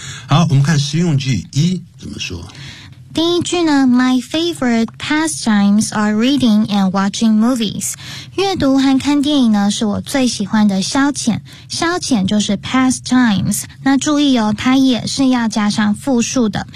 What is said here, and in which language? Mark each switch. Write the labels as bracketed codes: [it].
[zh] 好，我们看实用句一怎么说。第一句呢 [en] ,my favorite pastimes are reading and watching movies. [zh] 阅读和看电影呢是我最喜欢的消遣。消遣就是 pastimes。那注意哦，它也是要加上复数的。